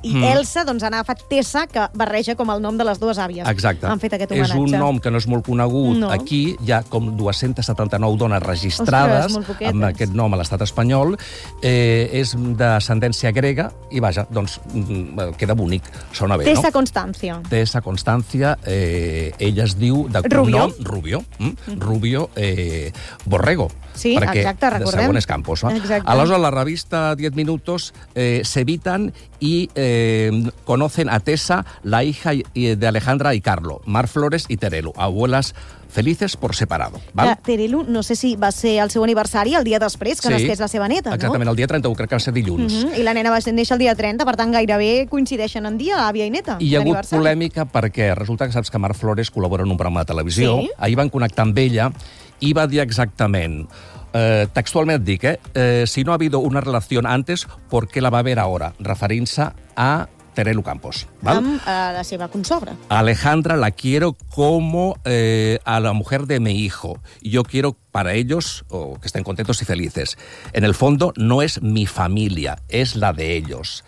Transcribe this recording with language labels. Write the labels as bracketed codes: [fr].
[ca] I Elsa, doncs, han agafat Tessa, que barreja com el nom de les dues àvies. Exacte. Han fet aquest homenatge. És un nom que no és molt conegut. No. Aquí hi ha com 279 dones registrades. Ostres, amb aquest nom a l'estat espanyol. És d'ascendència grega i, vaja, doncs, queda bonic. Sona bé, Tessa, no? Tessa Constancia. Tessa Constancia, ella es diu de cognom Rubio. Rubio Borrego. Sí, perquè, exacte, recordem. De segones campos. Exacte. [es] Aleshores, la revista 10 minutos s'eviten i conocen a Tessa, la hija de Alejandra y Carlo, Mar Flores y Terelu, abuelas felices por separado. [ca] Val? Terelu, no sé si va ser el seu aniversari el dia després que nascés la seva neta, no? Exactament, el dia 31, crec que va ser dilluns. I la nena va néixer el dia 30, per tant, gairebé coincideixen en dia, àvia i neta. I hi ha hagut polèmica perquè resulta que saps que Mar Flores col·labora en un programa de televisió. Sí. Ahir van connectar amb ella i va dir exactament... textualment et dic, [es] si no ha habido una relació antes, ¿por qué la va haber ahora? [ca] Referint-se a Terelu Campos. Val? Amb la seva consogra. [es] Alejandra, la quiero como a la mujer de mi hijo. Yo quiero para ellos que estén contentos y felices. En el fondo, no es mi familia, es la de ellos.